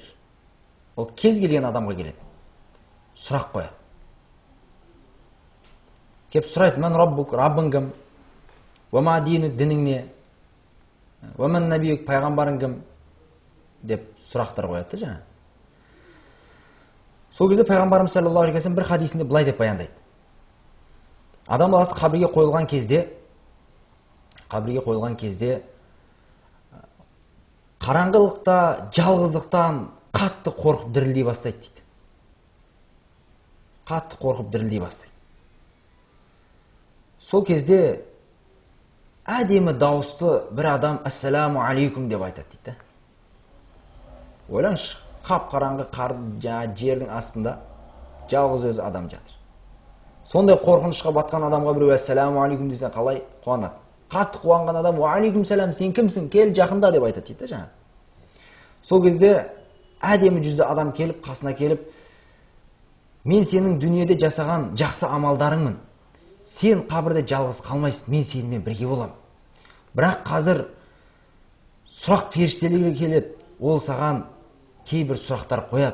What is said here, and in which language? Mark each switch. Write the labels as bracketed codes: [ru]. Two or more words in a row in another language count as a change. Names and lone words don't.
[kk] Ол кез келген адамға келеді, сұрақ қояды. Кеп сұрайды: [ar] "من ربك, [kk] Раббың кім? [ar] وما دينك, [kk] дінің не? [ar] ومن نبيك, [kk] пайғамбарың кім?" деп сұрақтар қояды жаңа. Сол кезде пайғамбарымыз [ar] صلى الله عليه وسلم [kk] бір хадисінде былай деп баяндайды. Адам баласы қабірге қойылған кезде қараңғылықта, жалғыздықтан қатты қорқып дірілдей бастайды дейді. Қатты қорқып дірілдей бастайды. Сол кезде әдемі дауысты бір адам [ar] "السلام عليكم" [kk] деп айтады дейді. Ойлаңызшы, қап-қараңғы жердің астында жалғыз өзі адам жатыр. Сондай қорқынышқа батқан адамға біреу [ar] "السلام عليكم" [kk] десе қалай қуанады? Қатты қуанған адам [ar] "وعليكم السلام, [kk] сен кімсің? Кел, жақында" деп айтады дейді жаңа. Сол кезде әдемі жүзді адам келіп, қасына келіп: "Мен сенің дүниеде жасаған жақсы амалдарыңмын. Сен қабірде жалғыз қалмайсың, мен сенімен бірге боламын. Бірақ қазір сұрақ періштелері келеді, ол саған кейбір сұрақтар қояды.